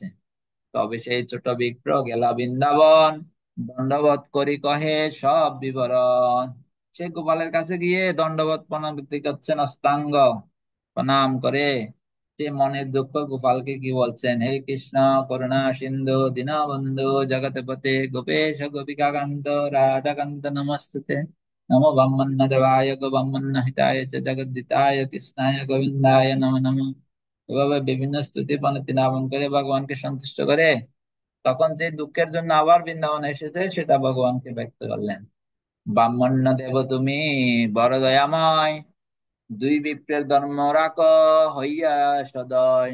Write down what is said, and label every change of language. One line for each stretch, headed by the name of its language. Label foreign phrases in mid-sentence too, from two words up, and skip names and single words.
Bangla: তবে সেই ছোট বিপ্র গেলা বৃন্দাবন, দণ্ডবত করি কহে সব বিবরণ। সে গোপালের কাছে গিয়ে দণ্ডবত প্রণতি করছেন, অষ্টাঙ্গ প্রণাম করে সে মনের দুঃখ গোপালকে কি বলছেন,
Sanskrit: হে কৃষ্ণ করুণা সিন্ধু দীনবন্ধু জগৎপতে গোপেশ গোপিকা কান্ত রাধাকান্ত নমস্তুতে। নমো ব্রহ্মণ্য দেবায় গো ব্রহ্মণ্য হিতায় চ জগদ্দিতায় কৃষ্ণায় গোবিন্দায় নমো নমঃ।
Bangla: এভাবে বিভিন্ন স্তুতি পনতি নামন করে ভগবানকে সন্তুষ্ট করে তখন যে দুঃখের জন্য আবার বৃন্দাবনে এসেছে সেটা ভগবানকে ব্যক্ত করলেন। ব্রাহ্মণ্য দেব তুমি বড় দয়াময়, দুই বিপ্রের ধর্ম রাখ হইয়া সদয়।